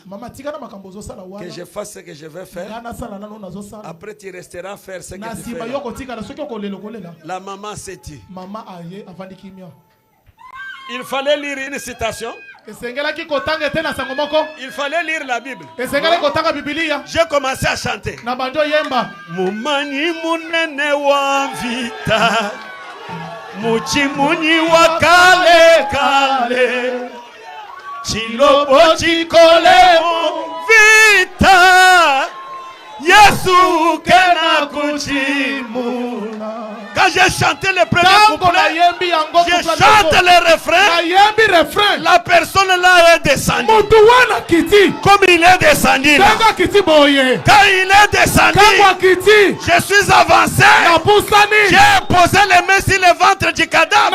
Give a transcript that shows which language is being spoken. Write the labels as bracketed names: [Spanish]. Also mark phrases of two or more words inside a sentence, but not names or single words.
[French] Que je fasse ce que je vais faire. Après tu resteras faire ce que tu fais là. La maman s'est dit. Il fallait lire une citation. Il fallait lire la Bible. J'ai commencé à chanter. [Chokwe] Mumani munene wa vita, muchimuni wa kale kale, chilobo chikole vita, Yesu kena kuchimuna. [French] Quand j'ai chanté le premier couplet, je chante le refrain. La personne là est descendue. Comme il est descendu là. Quand il est descendu, je suis avancé. J'ai posé les mains sur le ventre du cadavre.